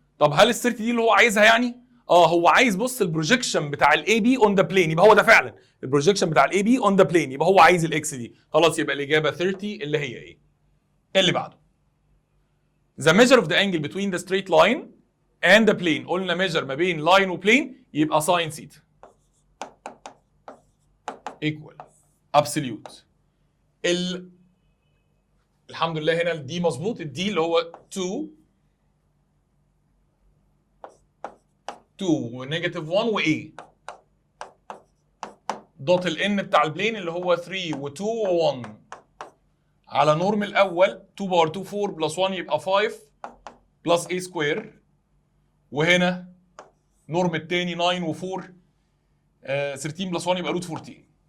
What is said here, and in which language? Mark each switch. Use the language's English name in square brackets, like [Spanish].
[Arabic] طب هل ال 30 دي اللي هو عايزها يعني؟ هو عايز، بص البروجيكشن بتاع الاي بي اون ذا بلين، يبقى هو ده فعلا البروجيكشن بتاع الاي بي اون ذا بلين، يبقى هو عايز الاكس دي. خلاص يبقى الاجابه 30 اللي هي ايه؟ اللي بعده. [English] The measure of the angle between the straight line and the plane. [Arabic] قلنا [English] measure [Arabic] ما بين [English] line [Arabic] وبلين يبقى [English] sin theta equal absolute. [Arabic] الحمد لله هنا الدي مظبوط، الدي اللي هو 2 ونيجاتيف 1 و A دوت الN بتاع البلين اللي هو 3 و2 و1 على نورم الاول 2 باور 2 4 بلس 1 يبقى 5 بلس A سكوير، وهنا نورم الثاني 9 و4 13 بلس 1 يبقى روت 14.